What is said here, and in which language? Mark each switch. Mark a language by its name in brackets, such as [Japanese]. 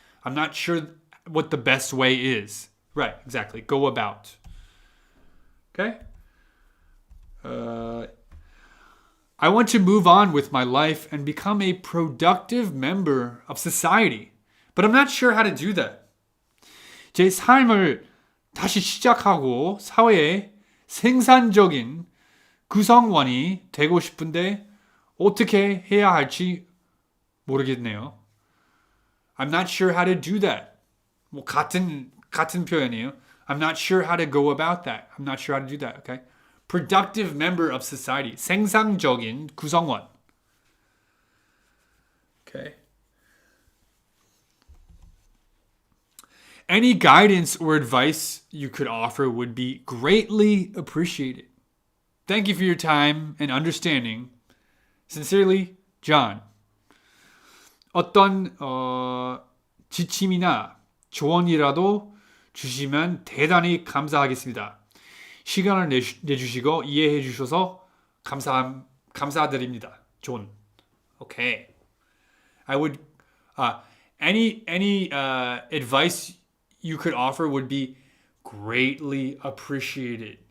[English] I'm not sure what the best way is. Right, exactly. Go about. Okay? I want to move on with my life and become a productive member of society. But I'm not sure how to do that. [Korean] 제 삶을 다시 시작하고 사회의 생산적인 구성원이 되고 싶은데 어떻게 해야 할지 모르겠네요. [English] I'm not sure how to do that. [Korean] 뭐 같은 표현이에요. [English] I'm not sure how to go about that. I'm not sure how to do that. Okay? Productive member of society. [Korean] 생산적인 구성원. [English] Okay. Any guidance or advice you could offer would be greatly appreciated. Thank you for your time and understanding. Sincerely, John. [Korean] 어떤 지침이나 조언이라도 주시면 대단히 감사하겠습니다. 시간을 내주시고 이해해 주셔서 감사드립니다. [English] 존. Okay. I would any advice you could offer would be greatly appreciated.